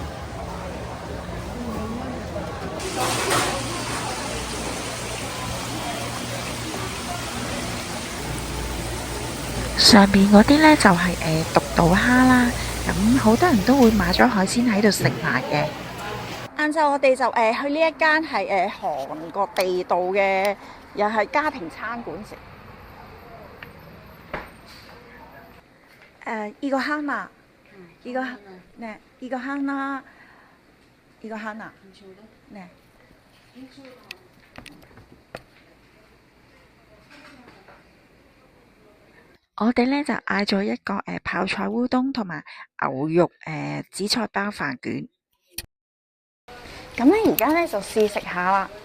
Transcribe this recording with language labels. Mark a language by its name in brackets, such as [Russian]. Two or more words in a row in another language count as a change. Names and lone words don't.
[Cantonese] 上邊嗰啲呢就係獨島蝦啦，咁好多人都會買咗海鮮喺度食埋嘅。晏晝我哋就去呢一間係韓國地道嘅，又係家庭餐館食。 [Korean] 이거 하나，이거 네， 이거 하나， 이거 하나， 네。 [Cantonese] 我哋咧就嗌咗一個泡菜烏冬同埋牛肉紫菜包飯卷。咁咧而家咧就試食下啦。